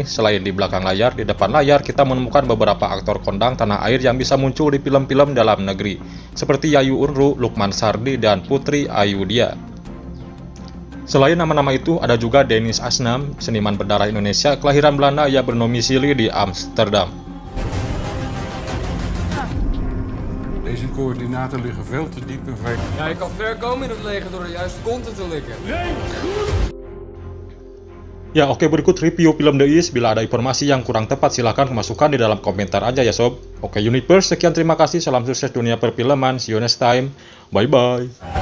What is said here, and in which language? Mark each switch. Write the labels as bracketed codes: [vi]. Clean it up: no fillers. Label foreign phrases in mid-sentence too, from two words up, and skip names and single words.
[id] Selain di belakang layar, di depan layar kita menemukan beberapa aktor kondang tanah air yang bisa muncul di film-film dalam negeri, seperti Yayu Unru, Lukman Sardi, dan Putri Ayudhya. Selain nama-nama itu, ada juga Dennis Asnam, seniman berdarah Indonesia kelahiran Belanda yang bernomisili di Amsterdam. [nl] Deze coördinaten liggen veel te diep in VK. Ja, je kan ver komen in het leger door de juiste content te likken. [id] Ya, oke, berikut review film The Is. Bila ada informasi yang kurang tepat, silahkan masukkan di dalam komentar aja ya sob. Oke Universe, sekian, terima kasih, salam sukses dunia perfilman, [en] see you next time, bye bye.